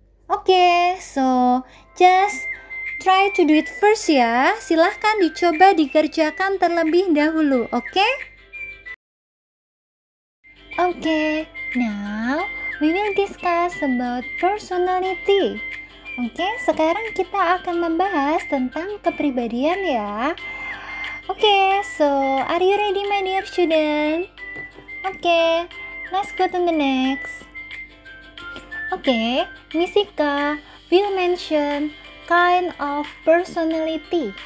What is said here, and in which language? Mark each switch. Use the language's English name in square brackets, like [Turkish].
[English] Oke, so just try to do it first ya. [Indonesian] Silahkan dicoba dikerjakan terlebih dahulu, oke? [English] Oke, now we will discuss about personality. [Indonesian] Oke, sekarang kita akan membahas tentang kepribadian ya. [English] Oke, so are you ready my dear student? Oke, let's go to the next. Oke, Miss Ika will mention kind of personality.